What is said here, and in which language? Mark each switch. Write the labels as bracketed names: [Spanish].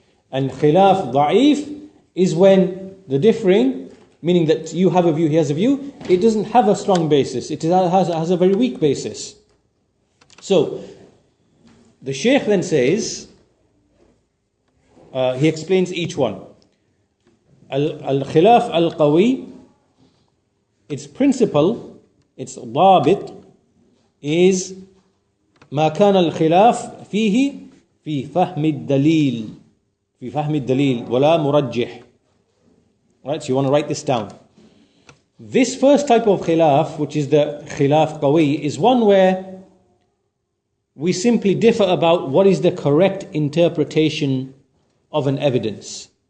[English] And khilaf da'if is when the differing, meaning that you have a view, he has a view, it doesn't have a strong basis. It has a very weak basis. So, the Shaykh then says, he explains each one. Al-khilaf al-qawi, its principle, its ضابط, is [Arabic] ما كان الخلاف فيه في فهم الدليل في فهم الدليل ولا مرجح. [English] Right, so you want to write this down. This first type of khilaf, which is the khilaf qawi, is one where we simply differ about what is the correct interpretation of an evidence.